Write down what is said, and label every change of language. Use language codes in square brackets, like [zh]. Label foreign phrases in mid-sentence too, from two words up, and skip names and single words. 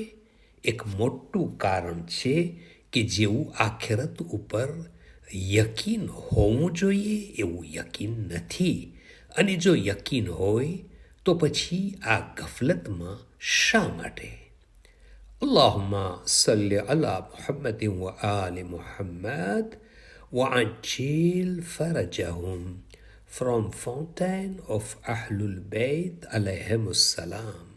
[gu] એક મોટું કારણ છે કે જેવું આખેરત ઉપર યકીન હોવું જોઈએ એવું યકીન નથી, અને જો યકીન હોય તો પછી આ ગફલતમાં શા માટે? [ar] اللهم صل على محمد وآل محمد وعجل فرجهم. [en] From Fountain of Ahlul Bayt [ar] عليهم السلام.